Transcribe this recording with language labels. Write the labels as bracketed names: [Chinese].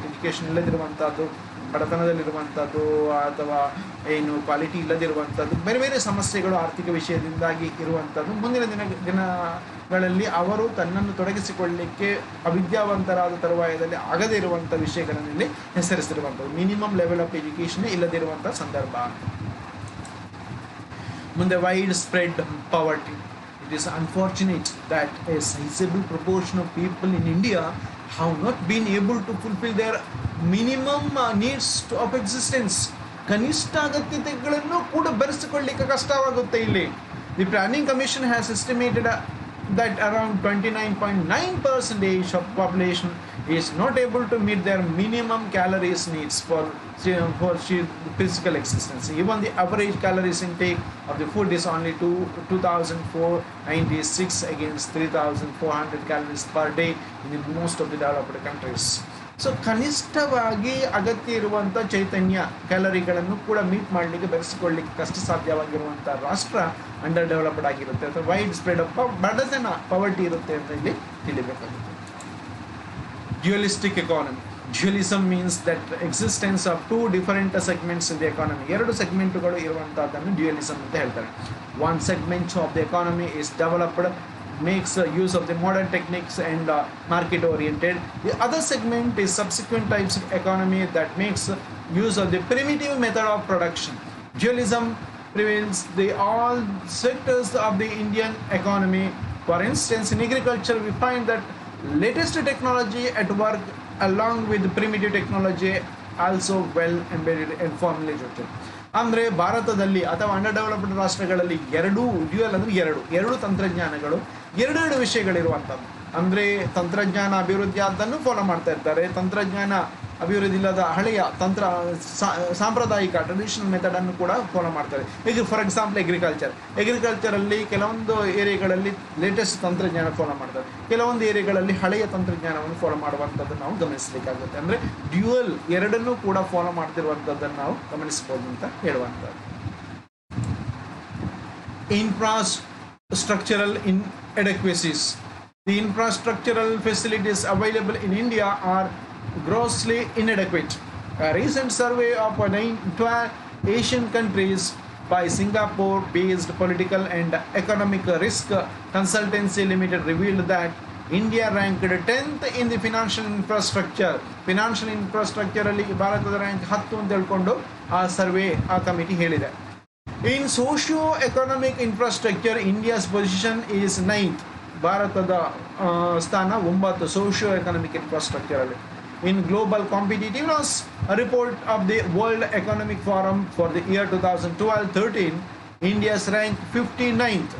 [Kannada] Education ಇಲ್ಲದಿರುವಂಥದ್ದು, ಬಡತನದಲ್ಲಿರುವಂಥದ್ದು, ಅಥವಾ ಏನು quality ಇಲ್ಲದಿರುವಂಥದ್ದು, ಬೇರೆ ಬೇರೆ ಸಮಸ್ಯೆಗಳು ಆರ್ಥಿಕ ವಿಷಯದಿಂದಾಗಿ ಇರುವಂಥದ್ದು. ಮುಂದಿನ ದಿನಗಳಲ್ಲಿ ಅವರು ತನ್ನನ್ನು ತೊಡಗಿಸಿಕೊಳ್ಳಲಿಕ್ಕೆ ಅವಿದ್ಯಾವಂತರಾದ ತರುವಾಯದಲ್ಲಿ ಆಗದೇ ಇರುವಂಥ ವಿಷಯಗಳಲ್ಲಿ ಹೆಸರಿಸಿರುವಂಥದ್ದು. [English] minimum level of education [Kannada] ಇಲ್ಲದಿರುವಂಥ ಸಂದರ್ಭ. ಮುಂದೆ [English] Widespread poverty. It is unfortunate that a sizable proportion of people in India have not been able to fulfill their minimum needs of existence. [Kannada] ಕನಿಷ್ಠ ಅಗತ್ಯತೆಗಳನ್ನು ಕೂಡ ಬೆರೆಸಿಕೊಳ್ಳಲಿಕ್ಕೆ ಕಷ್ಟವಾಗುತ್ತೆ ಇಲ್ಲಿ. [English] The Planning Commission has estimated that around 29.9% of population is not able to meet their minimum calories needs for sheer physical existence. Even the average calories intake of the food is only 2,496 against 3,400 calories per day in the most of the developed countries. [Kannada] So ಕನಿಷ್ಠವಾಗಿ ಅಗತ್ಯ ಇರುವಂಥ ಚೈತನ್ಯ ಕ್ಯಾಲರಿಗಳನ್ನು ಕೂಡ meet ಮಾಡಲಿಕ್ಕೆ ಬೆರೆಸಿಕೊಳ್ಳಲಿಕ್ಕೆ ಕಷ್ಟ ಸಾಧ್ಯವಾಗಿರುವಂಥ ರಾಷ್ಟ್ರ under developed ಆಗಿರುತ್ತೆ ಅಥವಾ [English] widespread of [Kannada] ಬಡತನ ಪವರ್ಟಿ ಇರುತ್ತೆ ಅಂತ ಇಲ್ಲಿ ತಿಳಿಬೇಕಾಗುತ್ತೆ. [English] Dualistic economy. Dualism means that existence of two different segments in the economy. [Kannada] ಎರಡು ಸೆಗ್ಮೆಂಟ್ಗಳು ಇರುವಂಥದ್ದನ್ನು ಡ್ಯುಯಲಿಸಮ್ ಅಂತ ಹೇಳ್ತಾರೆ. [English] One segment of the economy is developed, makes use of the modern techniques and market oriented. The other segment is subsequent types of economy that makes use of the primitive method of production. Dualism prevails the all sectors of the Indian economy. For instance, in agriculture we find that latest technology at work along with primitive technology also well embedded and firmly rooted. [Kannada] ಅಂದರೆ ಭಾರತದಲ್ಲಿ ಅಥವಾ under developed ರಾಷ್ಟ್ರಗಳಲ್ಲಿ dual ಅಂದರೆ ಎರಡು ತಂತ್ರಜ್ಞಾನಗಳು, ಎರಡೆರಡು ವಿಷಯಗಳಿರುವಂಥದ್ದು. ಅಂದರೆ ತಂತ್ರಜ್ಞಾನ ಅಭಿವೃದ್ಧಿ ಆದ್ದನ್ನು ಫಾಲೋ ಮಾಡ್ತಾ ಇರ್ತಾರೆ, ತಂತ್ರಜ್ಞಾನ ಅಭಿವೃದ್ಧಿ ಇಲ್ಲದ ಹಳೆಯ ಸಾಂಪ್ರದಾಯಿಕ ಟ್ರೆಡಿಷನಲ್ ಮೆಥಡನ್ನು ಕೂಡ ಫಾಲೋ ಮಾಡ್ತಾರೆ. ಈಗ [English] for example [Kannada] ಅಗ್ರಿಕಲ್ಚರಲ್ಲಿ ಕೆಲವೊಂದು ಏರಿಯಾಗಳಲ್ಲಿ ಲೇಟೆಸ್ಟ್ ತಂತ್ರಜ್ಞಾನ ಫಾಲೋ ಮಾಡ್ತಾರೆ, ಕೆಲವೊಂದು ಏರಿಯಾಗಳಲ್ಲಿ ಹಳೆಯ ತಂತ್ರಜ್ಞಾನವನ್ನು ಫಾಲೋ ಮಾಡುವಂಥದ್ದನ್ನು ನಾವು ಗಮನಿಸಲಿಕ್ಕಾಗುತ್ತೆ. ಅಂದರೆ ಡ್ಯುಯಲ್ ಎರಡನ್ನೂ ಕೂಡ ಫಾಲೋ ಮಾಡ್ತಿರುವಂಥದ್ದನ್ನು ನಾವು ಗಮನಿಸ್ಬೋದು ಅಂತ ಹೇಳುವಂಥದ್ದು. [English] Infrastructural inadequacies. The infrastructural facilities available in India are grossly inadequate. A recent survey of 12 Asian countries by Singapore-based political and economic risk consultancy limited revealed that India ranked 10th in the financial infrastructure. [Kannada] Financial infrastructure ಅಲ್ಲಿ ಭಾರತದ rank 10 ಅಂತ ಹೇಳ್ಕೊಂಡು ಆ survey ಆ committee ಹೇಳಿದೆ. [English] In socio-economic infrastructure, India's position is 9th. [Kannada] ಭಾರತದ ಸ್ಥಾನ 9 socio-economic infrastructure ಅಲ್ಲಿ. [English] In global competitiveness, a report of the World Economic Forum for the year 2012-13, India's rank 59th.